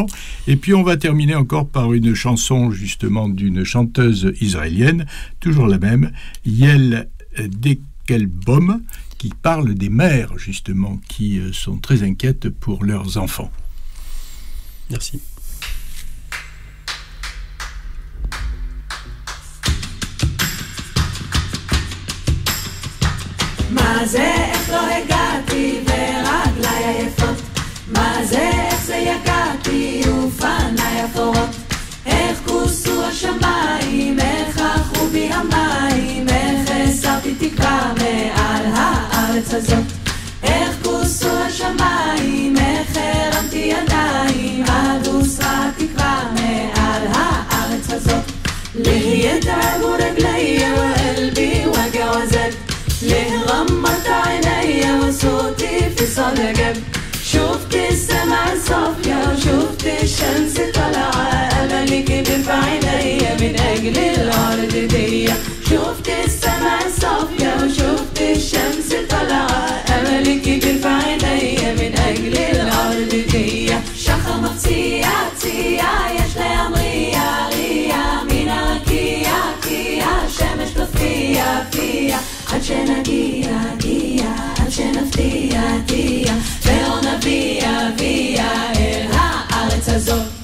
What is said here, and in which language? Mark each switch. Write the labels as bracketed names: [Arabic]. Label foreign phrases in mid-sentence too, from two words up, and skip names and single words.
[French] Et puis on va terminer encore par une chanson justement d'une chanteuse israélienne, toujours la même, Yael Dekelbaum, qui parle des mères justement qui sont très inquiètes pour leurs enfants. Merci. [Hebrew] מה זה איך לא הגעתי ורגליי עייפות מה זה איך זה יגעתי ופניי אפורות איך כוסו השמיים איך אחו בי המים איך הסרתי תקווה מעל הארץ הזאת איך כוסו השמיים איך הרמתי ידיים עד הוסרה תקווה מעל הארץ הזאת [Arabic] ليه تعبوا رجلي وقلبي وجع وزاد ليه غمضت عينيا وصوتي في صدى جاب شفت السماء صافية وشفت الشمس طالعة أملي كبر في عينيا من أجل الأرض دي شفت السماء صافية وشفت الشمس طالعة أملي كبر في عينيا من أجل الأرض دي شخمة [Hebrew] צייה יש להמריה ריה מן הרקיע קיע שמש תופיע פיע עד שנגיע עד שנפתיע תיע ולא נביע אל הארץ הזאת